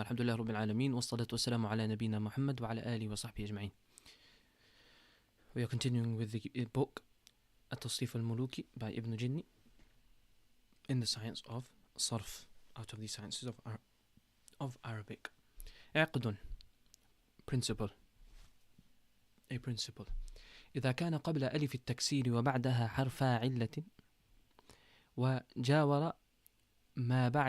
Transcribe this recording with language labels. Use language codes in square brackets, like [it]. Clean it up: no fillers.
[ar] الحمد لله رب العالمين والصلاة والسلام على نبينا محمد وعلى آله وصحبه أجمعين. [en] We are continuing with the book At-Tasrīf Al Mulūkī by Ibn Jinni in the science of Sarf, out of the sciences of Arabic. عقد, principle, a principle. [ar] إذا كان قبل ألف التكسير وبعدها حرف علة وجاور ما